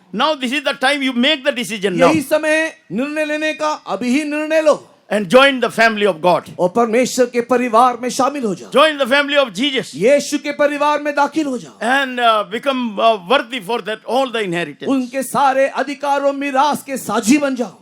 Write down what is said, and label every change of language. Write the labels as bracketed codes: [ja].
[en] Now this is the time you make the decision now. [hi] यही समय निर्णय लेने का, अभी ही निर्णय लो। [en] And join the family of God. [hi] और परमेश्वर के परिवार में शामिल हो जाओ। [en] Join the family of Jesus. [hi] यीशु के परिवार में दाखिल हो जाओ। [en] And become worthy for that all the inheritance. [hi] उनके सारे अधिकारों मिरास के साझी बन जाओ।